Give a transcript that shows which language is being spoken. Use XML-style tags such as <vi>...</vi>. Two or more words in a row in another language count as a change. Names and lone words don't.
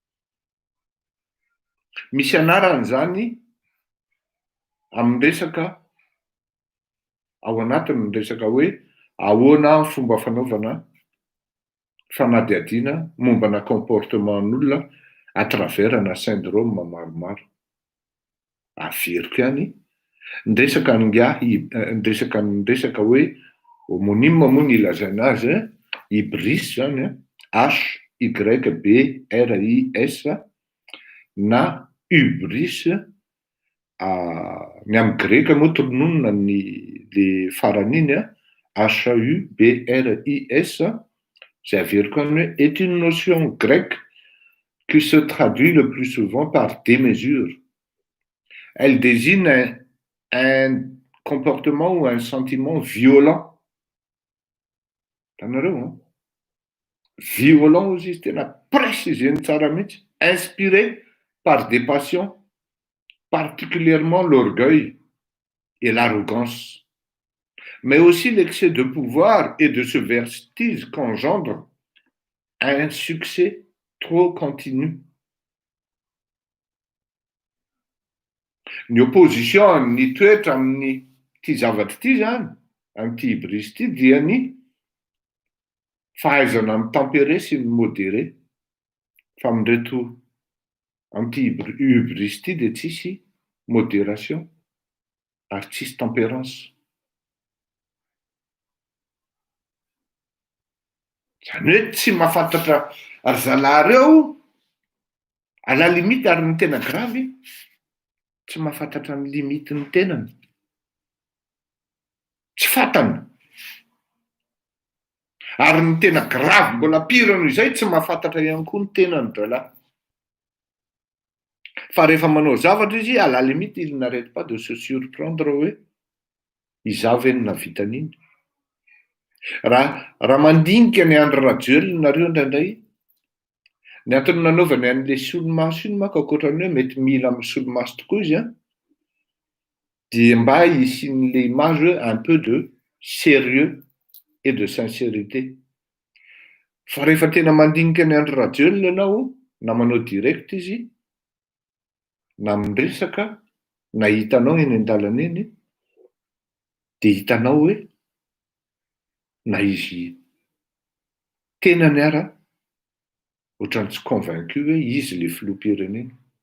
<mg>Misy anarany zany amin'ny resaka ao anatiny ny resaka hoe ahoana ny fomba fanaovana fanadihadiana mombana comportementn'olona</mg> <fr>à travers</fr> <mg>na syndrome maromaro. Averiko ihany ny resaka hoe homonyme moa ny ilazana azy, hybris zany HYBRIS na hybris ny amin'ny greka moa trononina le farany iny HUBRIS, c'est averiko hoe</mg> <fr>est une notion grecque qui se traduit le plus souvent par démesure. Elle désigne un comportement ou un sentiment violent.</fr> <mg>Violent izy tena précisé tsara mihitsy,</mg> <fr>inspiré par des passions, particulièrement l'orgueil et l'arrogance, mais aussi l'excès de pouvoir et de ce vertige qu'engendre un succès trop continu.</fr> <mg>Ny opposition ny toetra amin'ny ty zavatra ty zany, amin'ity hybris ty dia ny fahaizana mitempérer sy ny modérer. Fa amin'ireto amin'ity hybris ty dia tsisy modération ary tsisy tempérance. Zany hoe tsy mahafantatra ry zalareo</mg> <fr>à la limite</fr> <mg>ary ny tena gravy tsy mahafantatra ny limite ny tenany, tsy fantany. Ary ny tena gravy mbola pire noho izay tsy mahafantatra ihany koa ny tenany zalahy. Fa rehefa manao zavatra izy</mg> <fr>à la limite il n'arrête pas de se surprendre</fr> <mg>hoe iza ve no navita an'iny. Raha mandinika ny Andry Rajoelina nareo indraindray, ny antony nanaovany an'le solomaso iny maka ankoatrany hoe mety mila amin'ny solomaso tokoa izy dia mba hisian'le image hoe</mg> <fr>un peu de sérieux et de sincérité.</fr> <mg>Fa rehefa tena mandinika ny Andry Rajoelina ianao na manao direct izy na miresaka na hitanao eny an-dalana eny dia hitanao hoe na izy tena ny ara ohatrany tsy convaincu hoe izy le filoham-pirenena.</mg>